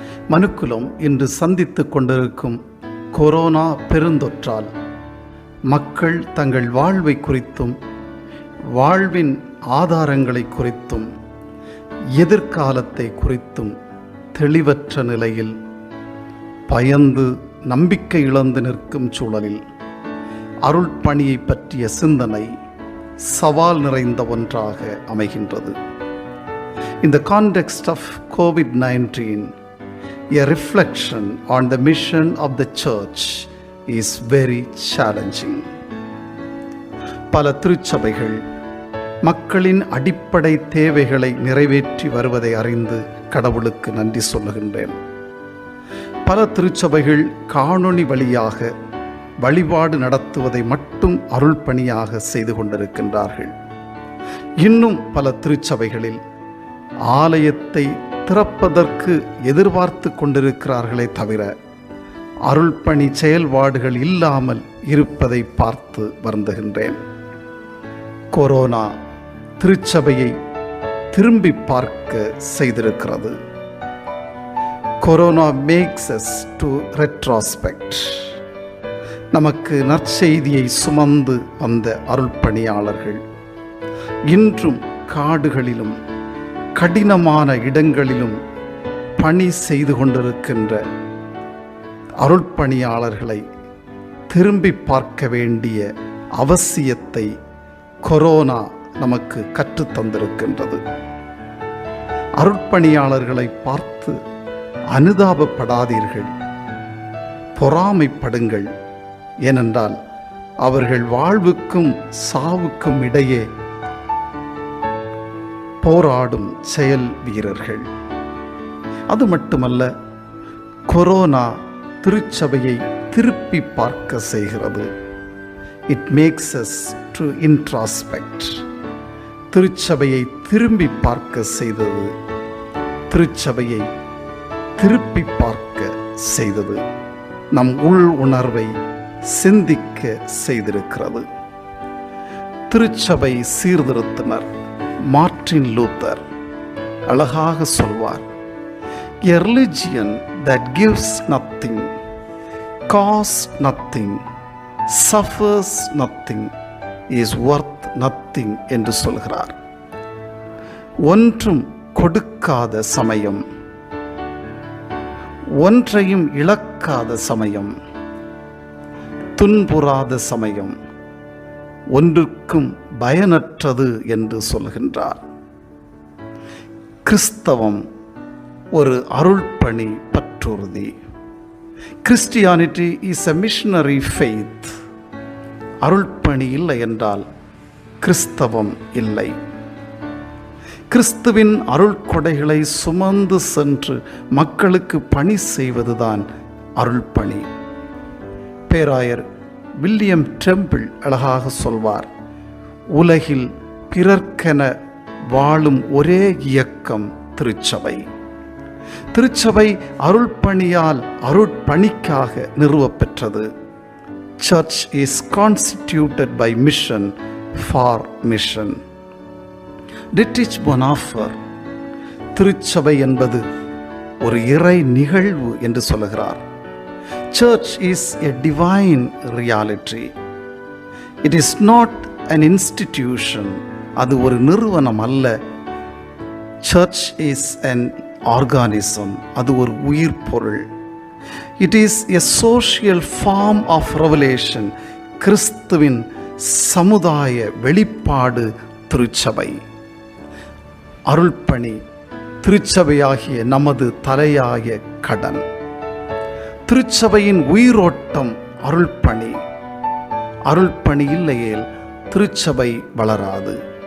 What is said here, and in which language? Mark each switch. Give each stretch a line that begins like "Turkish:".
Tamil: மனுக்குலம் இன்று சந்தித்துக் கொண்டிருக்கும் கொரோனா பெருந்தொற்றால் மக்கள் தங்கள் வாழ்வை குறித்தும் வாழ்வின் ஆதாரங்களை குறித்தும் எதிர்காலத்தை குறித்தும் தெளிவற்ற நிலையில் பயந்து நம்பிக்கை இழந்து நிற்கும் சூழலில் அருள் பணியை பற்றிய சிந்தனை சவால் நிறைந்த ஒன்றாக அமைகின்றது.
English: In the context of COVID-19, a reflection on the mission of the church is very challenging.
Tamil: பல திருச்சபைகள் மக்களின் அடிப்படை தேவைகளை நிறைவேற்றி வருவதை அறிந்து கடவுளுக்கு நன்றி சொல்லுகின்றேன். பல திருச்சபைகள் காணொளி வழியாக வழிபாடு நடத்துவதை மட்டும் அருள் பணியாக செய்து கொண்டிருக்கின்றார்கள். இன்னும் பல திருச்சபைகளில் ஆலயத்தை திறப்பதற்கு எதிர்பார்த்து கொண்டிருக்கிறார்களே தவிர அருள் பணி செயல்பாடுகள் இல்லாமல் இருப்பதை பார்த்து வருந்துகின்றேன். கொரோனா திருச்சபையை திரும்பி பார்க்க செய்திருக்கிறது.
English: Corona makes us to retrospect.
Tamil: நமக்கு நற்செய்தியை சுமந்து வந்த அருள் பணியாளர்கள் இன்றும் காடுகளிலும் கடினமான இடங்களிலும் பணி செய்து கொண்டிருக்கின்ற அருள் பணியாளர்களை திரும்பி பார்க்க வேண்டிய அவசியத்தை கொரோனா நமக்கு கற்றுத்தந்திருக்கின்றது. அருட்பணியாளர்களை பார்த்து அனுதாபப்படாதீர்கள், பொறாமைப்படுங்கள். ஏனென்றால் அவர்கள் வாழ்வுக்கும் சாவுக்கும் இடையே போராடும் செயல் வீரர்கள். அது மட்டுமல்ல, கொரோனா திருச்சபையை திருப்பி பார்க்க செய்கிறது.
English: It makes us to introspect.
Tamil: திருச்சபையை திரும்பி பார்க்க செய்தது, திருச்சபையை திருப்பி பார்க்க செய்தது, நம் உள் உணர்வை சிந்திக்க செய்திருக்கிறது. திருச்சபை சீர்திருத்தினர் மார்ட்டின் லூத்தர் அழகாக சொல்வார்,
English: a religion that gives nothing, costs nothing, suffers nothing is worth nothing
Tamil: என்று சொல்கிறார். ஒன்றும் கொடுக்காத சமயம், ஒன்றையும் இழக்காத சமயம், துன்புறாத சமயம் ஒன்றுக்கும் பயனற்றது என்று சொல்கின்றார். கிறிஸ்தவம் ஒரு அருள்பணி பற்றுறுதி.
English: Christianity is a missionary faith.
Tamil: அருள்பணி இல்லை என்றால் கிறிஸ்தவம் இல்லை. கிறிஸ்துவின் அருள் கொடைகளை சுமந்து சென்று மக்களுக்கு பணி செய்வதுதான் அருள்பணி. பேராயர் வில்லியம் டெம்பிள் அழகாக சொல்வார், உலகில் பிறர்க்கென வாழும் ஒரே இயக்கம் திருச்சபை. திருச்சபை அருள்பணியால் அருட்பணிக்காக நிறுவப்பெற்றது.
English: Church is constituted by mission for mission.
Tamil: Dietrich Bonhoeffer திருச்சபை என்பது ஒரு இறை நிகழ்வு என்று சொல்லுகிறார்.
English: Church is a divine reality. It is not an institution.
Tamil: அது ஒரு நிறுவனம் அல்ல.
English: Church is an organism.
Tamil: அது ஒரு உயிர் பொருள்.
English: It is a social form of revelation.
Tamil: கிறிஸ்துவின் சமுதாய வெளிப்பாடு திருச்சபை. அருள்பணி திருச்சபையாகிய நமது தலையாய கடன். திருச்சபையின் உயிரோட்டம் அருள்பணி. அருள்பணி இல்லையேல் திருச்சபை வளராது.